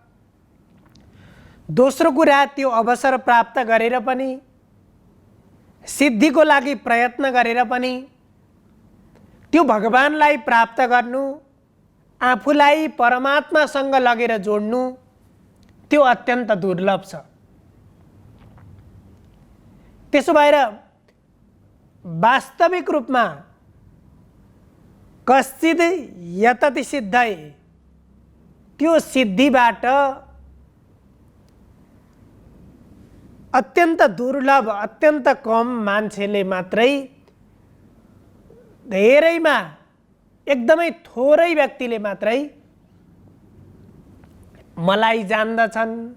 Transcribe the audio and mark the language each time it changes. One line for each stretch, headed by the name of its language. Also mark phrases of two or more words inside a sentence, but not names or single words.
Nepali: दोस्रो कुरा त्यो अवसर प्राप्त गरेर पनि सिद्धिको लागि प्रयत्न गरेर पनि त्यो भगवानलाई प्राप्त गर्नु, आफूलाई परमात्मासँग लगेर जोड्नु त्यो अत्यन्त दुर्लभ छ। त्यसो भएर वास्तविक रूपमा
Sanskrit: कश्चित यतति सिद्धये
Nepali: त्यो सिद्धिबाट अत्यन्त दुर्लभ अत्यन्त कम मान्छेले मात्रै धेरैमा एकदमै थोरै व्यक्तिले मात्रै मलाई जान्दछन्।